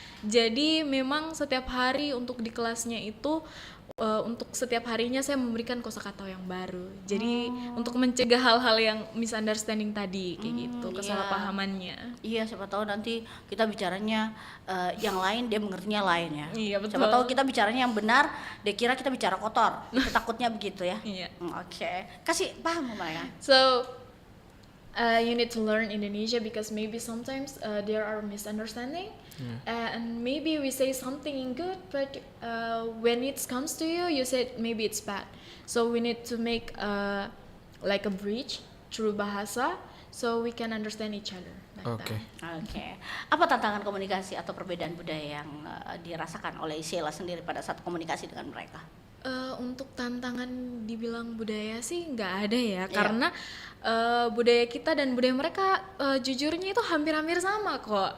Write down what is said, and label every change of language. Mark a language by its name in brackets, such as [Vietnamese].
[Indonesian] Jadi memang setiap hari untuk di kelasnya itu untuk setiap harinya saya memberikan kosakata yang baru. Jadi untuk mencegah hal-hal yang misunderstanding tadi kayak gitu, kesalahpahamannya. Iya, siapa tahu nanti kita bicaranya yang lain dia mengertinya lain ya. Iya, betul. Siapa tahu kita bicaranya yang benar, dia kira kita bicara kotor. Itu takutnya begitu ya. Iya. Oke. Kasih paham sama mereka. [English] So you need to learn Indonesia because maybe sometimes there are misunderstanding, and maybe we say something in good, but when it comes to you, you said maybe it's bad. So we need to make like a bridge through bahasa, so we can understand each other. Okay. [Indonesian] Oke. Apa tantangan komunikasi atau perbedaan budaya yang dirasakan oleh Sheila sendiri pada saat komunikasi dengan mereka? Untuk tantangan dibilang budaya sih nggak ada ya, karena budaya kita dan budaya mereka jujurnya itu hampir-hampir sama kok.